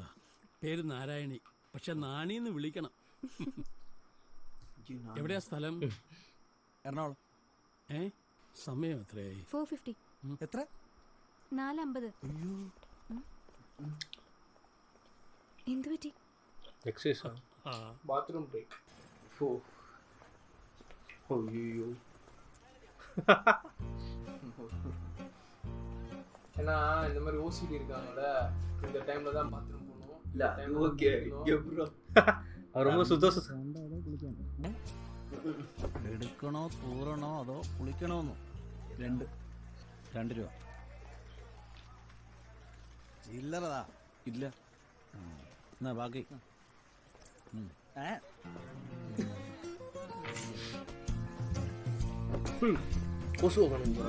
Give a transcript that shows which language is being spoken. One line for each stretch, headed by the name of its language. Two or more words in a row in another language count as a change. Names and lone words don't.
Malayalam: പേര് നാരായണി, പക്ഷെ നാണിന്ന് വിളിക്കണം. എവിടെയാ സ്ഥലം? എറണാകുളം. സമയം എത്രയായി? 4:50. എത്ര? 4:50. എന്ത് പറ്റി?
English: bathroom break.
Tamil: ஐயோ. ஏன்னா இந்த மாதிரி ஓசிடி இருக்காங்கல்ல, இந்த டைம்ல தான் பாத்ரூம் போகணும்.
English: இல்ல okay bro.
Tamil: ரொம்ப சுத்தம்.
Malayalam: എടുക്കണോ തൂറണോ അതോ കുളിക്കണോന്നോ? 2 രൂപ. ചില്ലറതാ ഇല്ല. എന്നാ ബാക്കി. കൊസു കാണും.